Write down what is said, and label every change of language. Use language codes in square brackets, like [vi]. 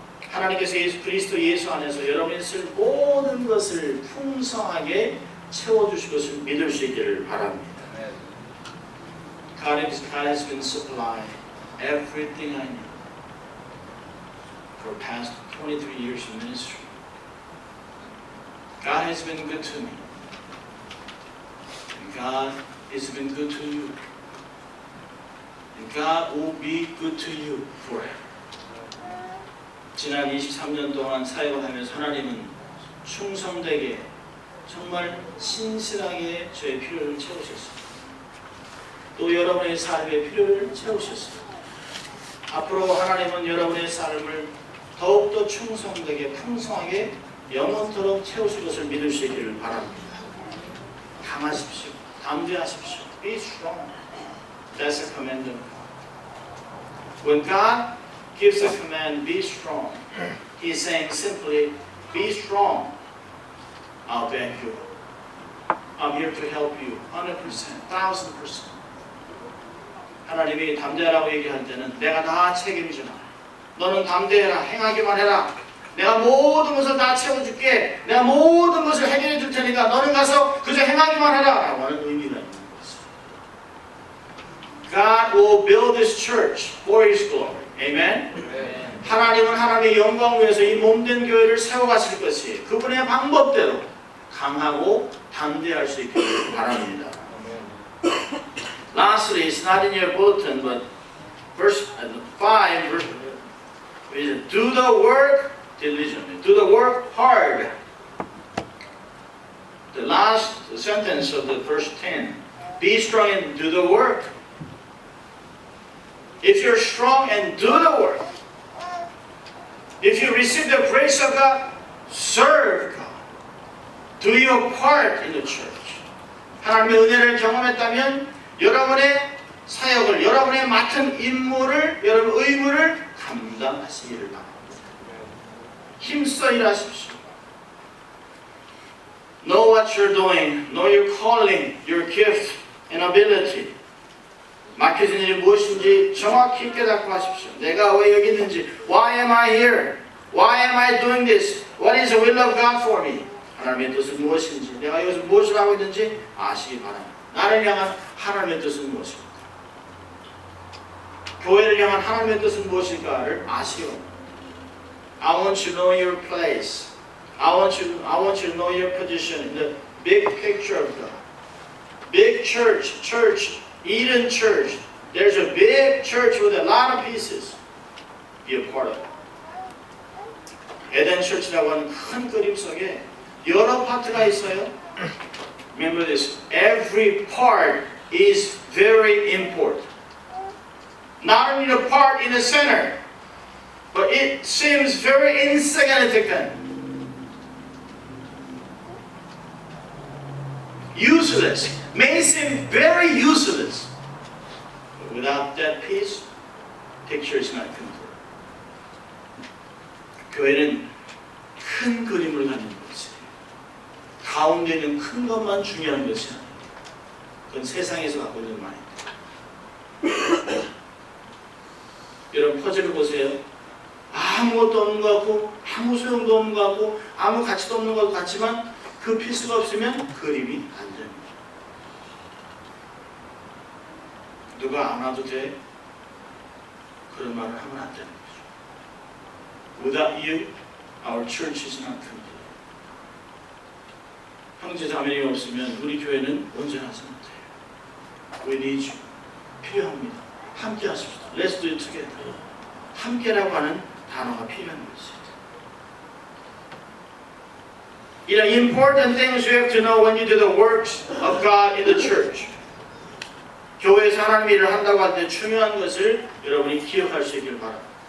[ko] 하나님께서 예수 그리스도 예수 안에서 여러분이 쓸 모든 것을 풍성하게 채워주실 것을 믿을 수 있기를 바랍니다. [en] God has been supplying everything I need for the past 23 years of ministry. God has been good to me. And God has been good to you. And God will be good to you forever. [ko] 지난 23년 동안 사역을 하면서 하나님은 충성되게 정말 신실하게 저의 필요를 채우셨습니다. 또 여러분의 삶의 필요를 채우셨습니다. 앞으로 하나님은 여러분의 삶을 더욱더 충성되게 풍성하게 영원토록 채우실 것을 믿을 수 있기를 바랍니다. 강하십시오. 담대하십시오. [en] Be strong. That's a command of God. When God gives a command, be strong, He's saying simply, be strong. I'll back you up. I'm here to help you 100%, 1000%. [ko] 하나님이 담대하라고 얘기할 때는 내가 다 책임지나. 너는 담대해라. 행하기만 해라. 내가 모든 것을 다 채워줄게. 내가 모든 것을 해결해 줄 테니까 너는 가서 그저 행하기만 해라. 라고 하는 의미가 있는 것입니다. [en] God will build His church for His glory. Amen? [ko] 하나님은 하나님의 영광을 위해서 이 몸된 교회를 세워가실 것이 그분의 방법대로 강하고 담대할 수 있기를 바랍니다. [en] Lastly, it's not in your bulletin, but verse 5, do the work diligently. Do the work hard. The last sentence of the verse 10. Be strong and do the work. If you're strong and do the work, if you receive the grace of God, serve God. Do your part in the church. [ko] 하나님의 은혜를 경험했다면 여러분의 사역을, 여러분의 맡은 임무를, 여러분 의무를 감당하시기를 바랍니다. 힘써 일하십시오. [en] Know what you're doing. Know your calling, your gift and ability. [ko] 맡겨진 일이 무엇인지 정확히 깨닫고 하십시오. 내가 왜 여기 있는지. [en] Why am I here? Why am I doing this? What is the will of God for me? [ko] 하나님의 뜻은 무엇인지, 내가 여기서 무엇을 하고 있는지 아시기 바랍니다. 나를 향한 하나님의 뜻은 무엇입니까? 교회를 향한 하나님의 뜻은 무엇일까를 아시기 바랍니다. [en] I want you to know your place. I want you to know your position in the big picture of God. Big church, Eden Church. There's a big church with a lot of pieces. Be a part of it. [ko] 에덴 철치라고 하는 큰 그림 속에 여러 파트가 있어요. [en] Remember this. Every part is very important. Not only the part in the center, but it seems very insignificant. Useless. May seem very useless. But without that piece, picture is not complete. [ko] 교회는 큰 그림을 가는 것이에요. 가운데 있는 큰 것만 중요한 것이 아니에요. 그건 세상에서 갖고 있는 마인드. 여러분 퍼즐을 보세요. 아무것도 없는 것 같고 아무 소용도 없는 것 같고 아무 가치도 없는 것 같지만 그 피스가 없으면 그림이 안 됩니다. 누가 안 와도 돼? 그런 말을 하면 안 되는 거죠. [en] Without you, our church is not complete. [ko] 형제 자매님이 없으면 우리 교회는 온전하지 못해요. [en] We need you. [ko] 필요합니다. 함께 하십시다. [en] Let's do it together. [ko] 함께라고 하는 단어가 필요한 것입니다. [en] You know, important things you have to know when you do the works of God in the church. [ko] 교회에서 하나님의 일을 한다고 할 때 중요한 것을 여러분이 기억할 수 있기를 바랍니다.